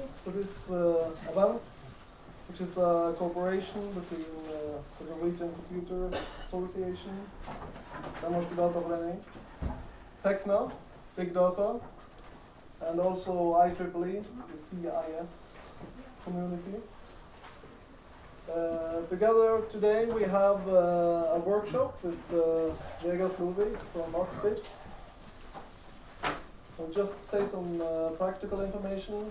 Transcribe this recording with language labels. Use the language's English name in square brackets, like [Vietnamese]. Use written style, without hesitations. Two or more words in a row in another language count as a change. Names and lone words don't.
[English] to this event, which is a cooperation between the Norwegian Computer Association, the norske dataforening, Tekna Big Data, and also IEEE, the CIS community. Together today we have a workshop with Vegard Flovik from Axbit. I'll just say some practical information.